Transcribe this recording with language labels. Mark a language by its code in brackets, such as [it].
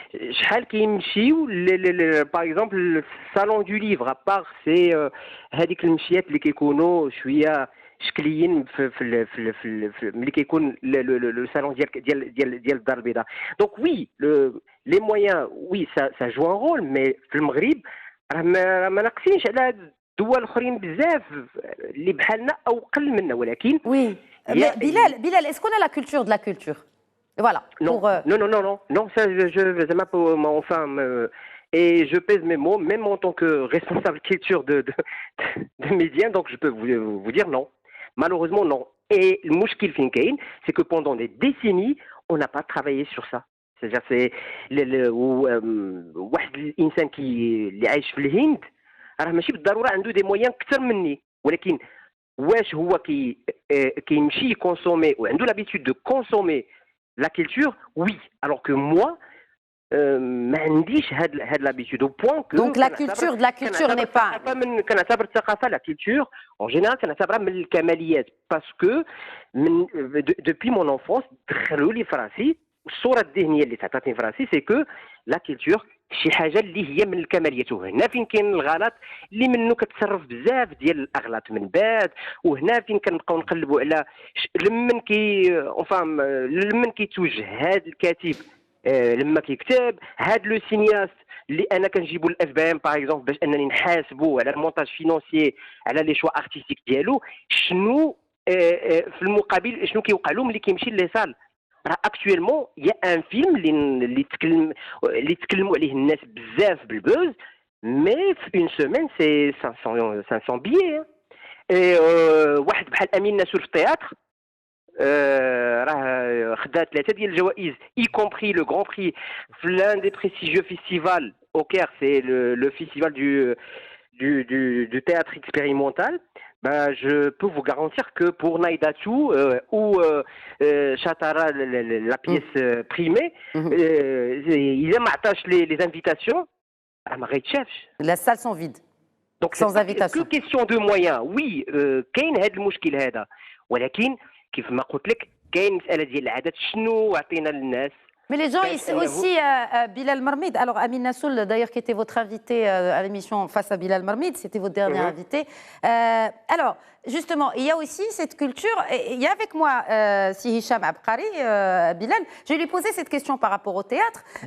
[ar] شحال كيمشيو [fr] par exemple le salon du livre, à part c'est [ar] هذيك المشيات اللي كيكونوا شويه شكليين في ملي كيكون [fr] le salon [ar] ديال الدار البيضاء. [fr] Donc oui, les moyens, oui, ça joue un rôle, mais [ar] في المغرب راه ما ناقصينش على دول اخرين بزاف اللي بحالنا او قل منا, ولكن [fr] oui. Mais Bilal, est-ce qu'on a la culture de la culture? Voilà. Non, ça, et je pèse mes mots, même en tant que responsable culture de médias, donc je peux vous dire non. Malheureusement, non. Et le [ar] mouchkil finkain, [fr] c'est que pendant des décennies, on n'a pas travaillé sur ça. C'est-à-dire, c'est [ar] واحد الإنسان اللي عايش في الهند راه ماشي بالضرورة عنده [fr] des moyens [ar] أكثر مني, ولكن واش هو كيمشي يكونسومي وعنده [fr] l'habitude de consommer la culture, oui. Alors que moi, [ar] ما عنديش هاد [fr] l'habitude, au point que donc la culture de la culture n'est pas [ar] كنعتبر الثقافة, [fr] la culture en général [ar] كنعتبرها من الكماليات, [fr] parce que depuis mon enfance [ar] دخلوا لي في راسي الصورة الذهنية اللي تعطاتني في راسي [fr] c'est que la culture [ar] شي حاجه اللي هي من الكماليات. وهنا فين كاين الغلط اللي منه كتصرف بزاف ديال الاغلاط من بعد, وهنا فين كنبقاو نقلبوا على لمن كيتوجه هذا الكاتب لما كيكتب هذا لو سينياست اللي انا كنجيبو الاف بي ام باغ اكزومبل باش انني نحاسبو على المونتاج فينونسيي على لي شوا ارتستيك ديالو, شنو في المقابل شنو كيوقع له ملي كيمشي لي سال. [fr] Actuellement, il y a un film [ar] اللي تكلموا عليه الناس بزاف بالبوز, [fr] mais une semaine c'est 500 billets. Et [ar] واحد بحال امين ناسور في التياتر راه خدا 3 ديال الجوائز, [fr] y compris le grand prix في l'un des prestigieux festivals au Caire, c'est le festival du théâtre expérimental. Je peux vous garantir que pour Naïdatou ou Chatara, la pièce primée, ils aiment les invitations. Les salles sont vides. Donc sans invitation. Que question de moyens. [ar] Oui, كاين هذا المشكل هذا, ولكن كيف ما قلت لك كاين مسألة ديال العدد. شنو عطينا للناس [fr] Mais les gens, aussi, Bilal Marmid, alors Amin Nassoul, d'ailleurs, qui était votre invité à l'émission Face à Bilal Marmid, c'était votre dernier invité. Alors, justement, il y a aussi cette culture, il y a avec moi si Hicham Abkari, Bilal, je vais lui poser cette question par rapport au théâtre.